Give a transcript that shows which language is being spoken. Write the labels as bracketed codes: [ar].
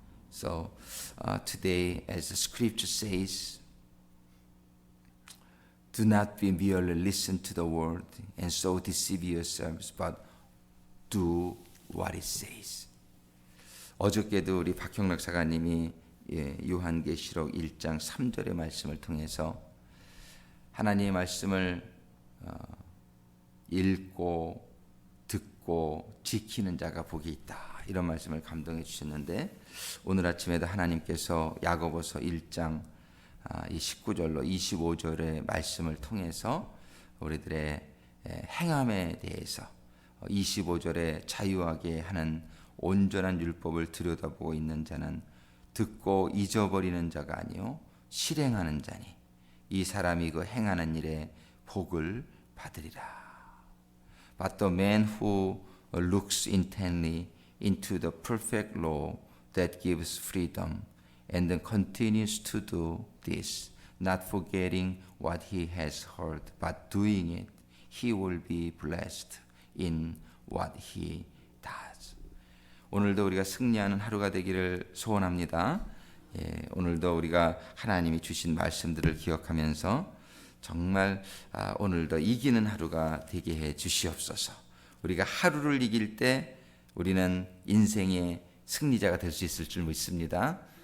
[en] So today, as the scripture says, do not be merely listen to the word and so deceive yourselves, but do what it says. [ko] 어저께도 우리 박형락 사가님이 요한계시록 1장 3절의 말씀을 통해서 하나님의 말씀을 읽고 듣고 지키는 자가 복이 있다, 이런 말씀을 감동해 주셨는데, 오늘 아침에도 하나님께서 야고보서 1장 19절로 25절의 말씀을 통해서 우리들의 행함에 대해서 25절에 자유하게 하는 온전한 율법을 들여다보고 있는 자는 듣고 잊어버리는 자가 아니요 실행하는 자니 이 사람이 그 행하는 일에 복을 받으리라. [en] But the man who looks intently into the perfect law that gives freedom and then continues to do this, not forgetting what he has heard, but doing it, he will be blessed in what he does. [ko] 오늘도 우리가 승리하는 하루가 되기를 소원합니다. 오늘도 우리가 하나님이 주신 말씀들을 기억하면서 정말 오늘도 이기는 하루가 되게 해 주시옵소서. 우리가 하루를 이길 때 우리는 인생의 승리자가 될 수 있을 줄 믿습니다.